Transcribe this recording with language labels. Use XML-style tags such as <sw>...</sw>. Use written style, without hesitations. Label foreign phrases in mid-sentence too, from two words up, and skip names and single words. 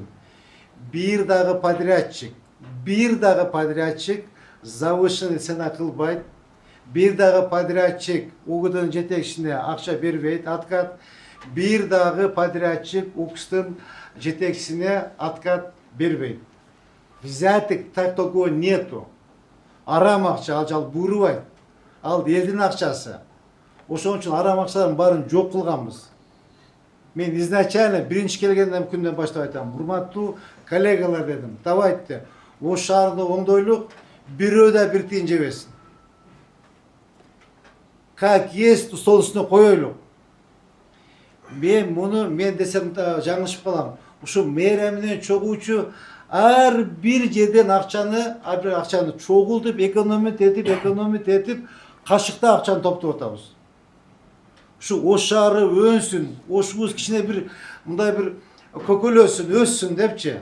<ky>Бир дагы подрядчик</ky> <ru>завышенный цена</ru> <ky>кылбайт. Бир дагы подрядчик УГУДдун жетекчисине акча бербейт, откат. Бир дагы подрядчик УКСтын жетекчисине откат бербейт.</ky> <ru>Взяток так такого нету.</ru> <ky>Арам акча, ал буйрубайт. Ал элдин акчасы. Ошон үчүн арам акчалардын баарын жок кылганбыз. Мен изначально биринчи келгенден күндөн баштап айтам. Урматтуу коллегалар дедим. Давайте Ош шаарында оңдойлук, бирөө да бир тиын жебесин.</ky> <ru>Как есть,</ru> <ky>стол үстүнө коелук. Мен десем жаңылышып калам. Ушу мэрия менен чогуучу ар бир жерден акчаны чогултуп, экономить этип, кашыкта акчаны топтоп атабыз. Ушу Ош шаары өнсүн, Ошубуз кичине бир мындай бир көкөлөсүн, өссүн депчи.</ky>